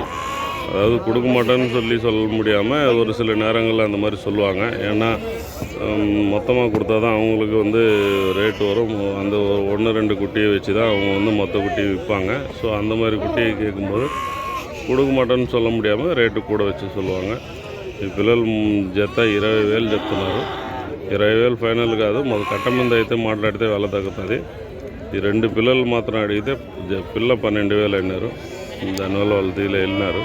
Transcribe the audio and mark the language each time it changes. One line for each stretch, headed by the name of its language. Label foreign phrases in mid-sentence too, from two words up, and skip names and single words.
Tamil: அதாவது கொடுக்க மாட்டேன்னு சொல்ல முடியாமல் ஒரு சில நேரங்களில் அந்த மாதிரி சொல்லுவாங்க. ஏன்னா மொத்தமாக கொடுத்தா தான் அவங்களுக்கு ரேட் வரும். அந்த 1-2 குட்டியை வச்சு தான் அவங்க மொத்த குட்டியை விற்பாங்க. ஸோ அந்த மாதிரி குட்டியை கேட்கும்போது கொடுக்க మాటని சொல்ல முடியாமல்
Telugu: రేటు కూడా వచ్చి
Tamil: சொல்லுவாங்க.
Telugu: ఈ పిల్లలు జత 20,000 చెప్తున్నారు. 20,000 ఫైనల్ కాదు. మాకు కట్ట మీద అయితే మాట్లాడితే వెళ్ళ తగ్గుతుంది. ఈ 2 పిల్లలు మాత్రం అడిగితే పిల్ల 12,000 అన్నారు. దానివల్ల వాళ్ళు వెళ్ళినారు.